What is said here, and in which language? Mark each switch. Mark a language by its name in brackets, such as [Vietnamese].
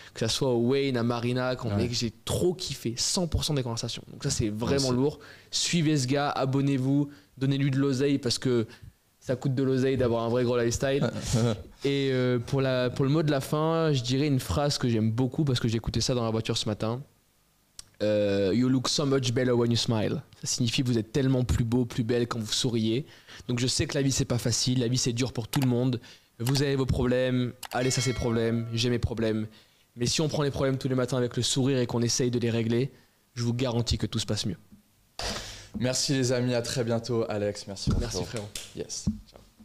[French] Que ça soit au Wayne, à Marina, mec, j'ai trop kiffé. 100% des conversations. Donc ça, c'est vraiment lourd. Suivez ce gars, abonnez-vous, donnez-lui de l'oseille parce que ça coûte de l'oseille d'avoir un vrai gros lifestyle. Et pour le mot de la fin, je dirais une phrase que j'aime beaucoup parce que j'ai écouté ça dans la voiture ce matin. [English] You look so much better when you smile. [French] Ça signifie que vous êtes tellement plus beau, plus belle quand vous souriez. Donc je sais que la vie c'est pas facile, la vie c'est dur pour tout le monde. Vous avez vos problèmes, allez ça c'est problèmes, j'ai mes problèmes. Mais si on prend les problèmes tous les matins avec le sourire et qu'on essaye de les régler, je vous garantis que tout se passe mieux. Merci les amis, à très bientôt. Alex, merci. Merci frérot. Yes. Ciao.